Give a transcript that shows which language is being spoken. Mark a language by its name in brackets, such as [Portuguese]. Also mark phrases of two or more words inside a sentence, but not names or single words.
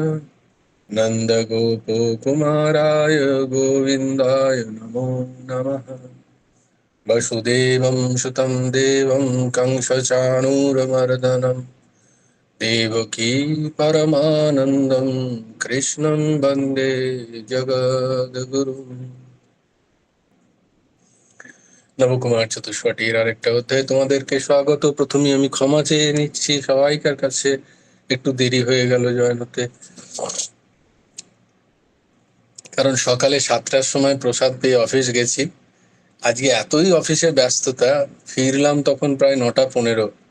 [Sanskrit] नन्दगोपकुमाराय गोविन्दाय नमो नमः वसुदेवं सुतं देवं कंसचाणूरमर्दनं देवकी परमानन्दं कृष्णं वन्दे जगद्गुरुम् [Bangla] নবকুমার চতুষ্পটির আরেকটা অধ্যায় তোমাদেরকে স্বাগত। প্রথমে আমি ক্ষমা চেয়ে নিচ্ছি সবাইকার কাছে, একটু দেরি হয়ে গেল জয়েন হতে, কারণ সকালে 7টার সময় প্রসাদ পেয়ে অফিস গেছি, আজকে এতই অফিসে ব্যস্ততা, ফিরলাম তখন প্রায় 9:15।